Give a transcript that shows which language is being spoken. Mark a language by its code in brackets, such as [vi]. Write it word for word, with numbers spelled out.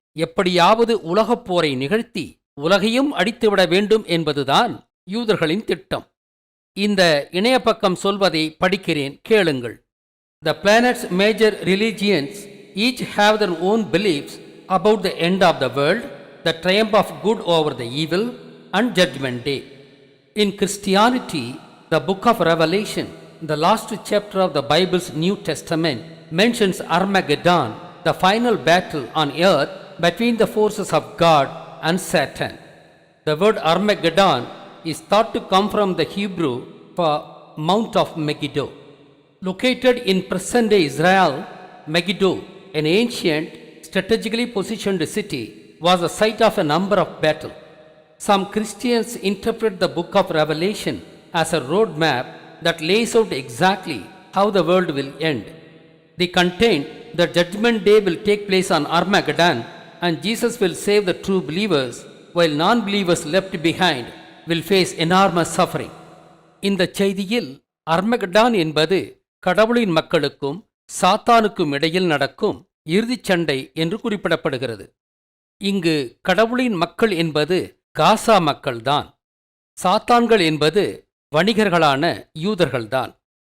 [ta] எப்படியாவது உலகப் போரை நிகழ்த்தி உலகையும் அடித்துவிட வேண்டும் என்பதுதான் யூதர்களின் திட்டம். இந்த இணைய பக்கம் சொல்வதை படிக்கிறேன், கேளுங்கள். [en] The planet's major religions each have their own beliefs about the end of the world, the triumph of good over the evil and judgement day. In Christianity, the book of Revelation, the last chapter of the Bible's New Testament, mentions Armageddon, the final battle on earth between the forces of God and Satan. The word Armageddon is thought to come from the Hebrew for Mount of Megiddo. Located in present-day Israel, Megiddo, an ancient, strategically positioned city, was the site of a number of battles. Some Christians interpret the book of Revelation as a roadmap that lays out exactly how the world will end. They contend that judgment day will take place on Armageddon and Jesus will save the true believers, while non-believers left behind will face enormous suffering. [ta] இந்த செய்தியில் அர்மகடான் என்பது கடவுளின் மக்களுக்கும் சாத்தானுக்கும் இடையில் நடக்கும் இறுதிச் சண்டை என்று குறிப்பிடப்படுகிறது. இங்கு கடவுளின் மக்கள் என்பது காசா மக்கள்தான், சாத்தான்கள் என்பது வணிகர்களான யூதர்கள்தான்.